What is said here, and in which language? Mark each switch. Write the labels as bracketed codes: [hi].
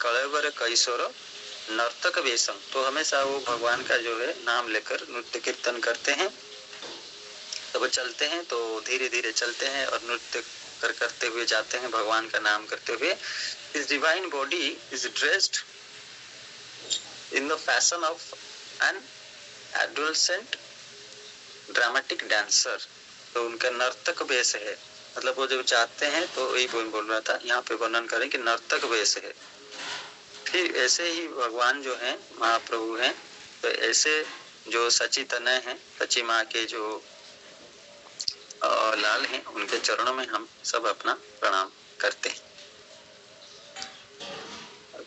[sa] कलेवर कैशोर नर्तक वेशम, [hi] तो हमेशा वो भगवान का जो है नाम लेकर नृत्य कीर्तन करते हैं। तो वो चलते हैं तो धीरे धीरे चलते हैं और नृत्य करते हुए जाते हैं, भगवान का नाम करते हुए। [en] His divine body is dressed in the fashion of an adolescent dramatic dancer। [hi] तो उनका नर्तक वेश है, मतलब वो जब चाहते हैं तो यही बोल रहा था, यहाँ पे वर्णन करें कि नर्तक वेश है। फिर ऐसे ही भगवान जो हैं महाप्रभु हैं, तो ऐसे जो सची तनय हैं, सची माँ के जो लाल हैं, उनके चरणों में हम सब अपना प्रणाम करते हैं।